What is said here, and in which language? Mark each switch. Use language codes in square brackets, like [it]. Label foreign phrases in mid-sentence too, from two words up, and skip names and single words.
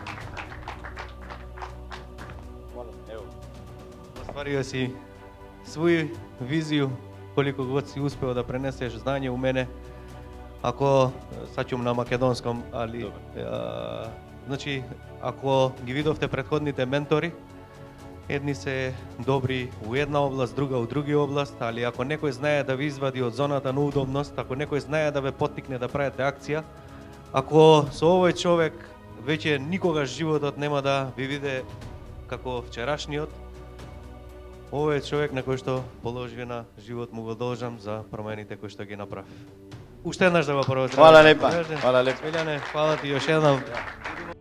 [sr] Ostvario si svoju viziju, koliko god si uspio da preneseš znanje u mene. Ako, sad ću na makedonskom, ali znači, ako [mk] ги видовте предходните ментори, едни се добри у една област, друга у други област, али ако некој знае да ви извади од зоната на удобност, ако некој знае да ве поттикне да правите акција, ако со овој човек веќе никогаш животот нема да ви биде како вчерашниот, овој е човек на кој што положи на живот му го должам за промените кои што ги направи. Уште еднаш да го поздравам. [sr] Hvala lepa. Hvala lepa. Смиљане, хвала ти још еднам.